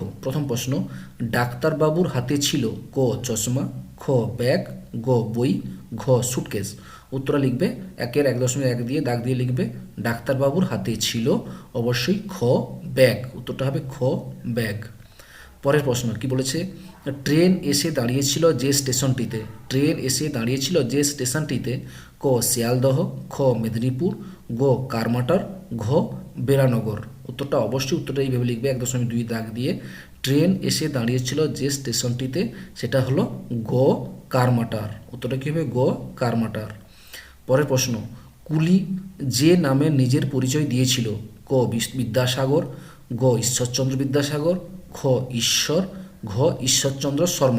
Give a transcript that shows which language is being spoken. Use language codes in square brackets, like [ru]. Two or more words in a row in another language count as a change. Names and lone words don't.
[bn] প্রথম প্রশ্ন, ডাক্তারবাবুর হাতে ছিল ক চশমা, খ ব্যাগ, গ বই, ঘ সুটকেস। উত্তরটা লিখবে 1-এর 1.1 দিয়ে দাগ দিয়ে লিখবে ডাক্তারবাবুর হাতে ছিল অবশ্যই খ ব্যাগ। উত্তরটা হবে খ ব্যাগ। পরের প্রশ্ন কি বলেছে? ট্রেন এসে দাঁড়িয়েছিল যে স্টেশনটিতে। ট্রেন এসে দাঁড়িয়েছিল যে স্টেশনটিতে ক শিয়ালদহ, খ মেদিনীপুর, গ কারমাটার, ঘ বেরানগর। উত্তরটা এইভাবে লিখবে 1.2 দাগ দিয়ে। ট্রেন এসে দাঁড়িয়েছিল যে স্টেশনটিতে, সেটা হলো গ কারমাটার। উত্তরটা কী হবে? গ কারমাটার। পরের প্রশ্ন, কুলি যে নামে নিজের পরিচয় দিয়েছিল ক বিদ্যাসাগর, গ ঈশ্বরচন্দ্র বিদ্যাসাগর, খ ঈশ্বর, ঘ ঈশ্বরচন্দ্র শর্মা।